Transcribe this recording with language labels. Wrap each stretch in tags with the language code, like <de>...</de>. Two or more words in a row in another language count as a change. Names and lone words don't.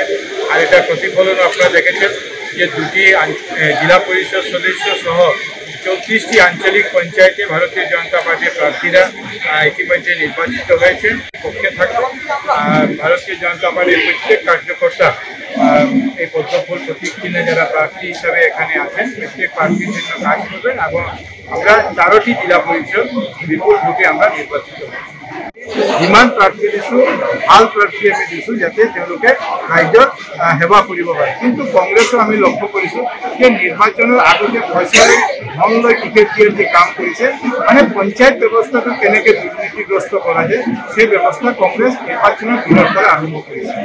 <bn>আর এটা প্রতিফলন আপনারা দেখেছেন যে দুটি জেলা পরিষদ সদস্য সহ 34টি আঞ্চলিক পঞ্চায়েতে ভারতীয় জনতা পার্টির প্রার্থীরা ইতিমধ্যে নির্বাচিত হয়েছেন। পক্ষে থাকবে ভারতীয় জনতা পার্টির প্রত্যেক কার্যকর্তা এই পদ্মফুল প্রতীক চিহ্নে যারা প্রার্থী হিসাবে এখানে আছেন, প্রত্যেক প্রার্থীর জন্য কাজ করবেন এবং আমরা 4টি জেলা পরিষদ বিপুল ভোটে আমরা নির্বাচিত হব।</bn> <as>যিমান প্ৰাৰ্থী দিছোঁ ভাল প্ৰাৰ্থী আমি দিছোঁ যাতে তেওঁলোকে ৰাজ্যত সেৱা কৰিব পাৰে। কিন্তু কংগ্ৰেছো আমি লক্ষ্য কৰিছোঁ যে নিৰ্বাচনৰ আগতে পইচাৰে ধন লৈ টিকেট যে কাম কৰিছে, মানে পঞ্চায়ত ব্যৱস্থাটো কেনেকৈ দুৰ্নীতিগ্ৰস্ত কৰা যায় সেই ব্যৱস্থা কংগ্ৰেছ নিৰ্বাচনৰ দিনৰ পৰা আৰম্ভ কৰিছে।</as>